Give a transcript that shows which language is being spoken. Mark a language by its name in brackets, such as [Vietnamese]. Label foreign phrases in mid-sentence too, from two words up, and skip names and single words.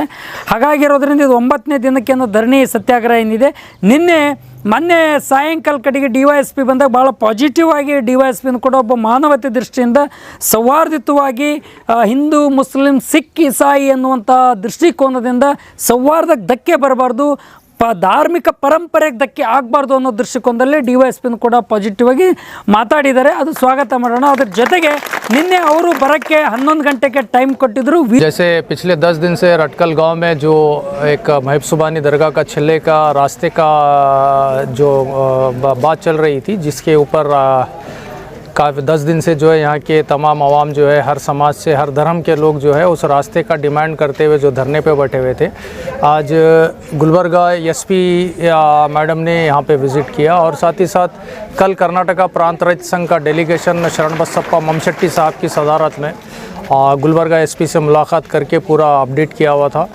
[Kannada] ಹಾಗಾಗಿರೋದ್ರಿಂದ ಇದು 9ನೇ ದಿನಕ್ಕೆ ಧರಣಿ ಸತ್ಯಾಗ್ರಹ ಏನಿದೆ, ಮೊನ್ನೆ ಸಾಯಂಕಾಲ ಕಡೆಗೆ DYSP ಬಂದಾಗ ಭಾಳ ಪಾಸಿಟಿವ್ ಆಗಿ DYSP ಕೂಡ ಒಬ್ಬ ಮಾನವತೆ ದೃಷ್ಟಿಯಿಂದ ಸೌಹಾರ್ದಿತವಾಗಿ ಹಿಂದೂ ಮುಸ್ಲಿಂ ಸಿಖ್ ಇಸಾಯಿ ಅನ್ನುವಂಥ ದೃಷ್ಟಿಕೋನದಿಂದ ಸೌಹಾರ್ದಕ್ಕೆ ಧಕ್ಕೆ ಬರಬಾರ್ದು, ಧಾರ್ಮಿಕ ಪರಂಪರೆಗೆ ಧಕ್ಕೆ ಆಗಬಾರ್ದು ಅನ್ನೋ ದೃಷ್ಟಿಕೋನದಲ್ಲಿ DYSP ಕೂಡ ಪಾಸಿಟಿವ್ ಆಗಿ ಮಾತಾಡಿದ್ದಾರೆ. ಅದು ಸ್ವಾಗತ ಮಾಡೋಣ. ಅದ್ರ ಜೊತೆಗೆ ನಿನ್ನೆ ಅವರು ಬರಕ್ಕೆ 11 ಗಂಟೆಗೆ ಟೈಮ್ ಕೊಟ್ಟಿದ್ರು. [Hindi] जैसे पिछले 10 दिन से रटकल गांव में जो एक महब सुबानी दरगाह का छिल्ले का रास्ते का जो बात चल रही थी, जिसके ऊपर काफ़ी 10 दिन से जो है यहाँ के तमाम आवाम जो है हर समाज से हर धर्म के लोग जो है उस रास्ते का डिमांड करते हुए जो धरने पे बैठे हुए थे, आज गुलबर्गा SP मैडम ने यहाँ पे विज़िट किया और साथ ही साथ कल कर्नाटका प्रांत रहित संघ का डेलीगेशन शरणबसप्पा ममशेट्टी साहब की सदारत में गुलबर्गा SP से मुलाकात करके पूरा अपडेट किया हुआ था.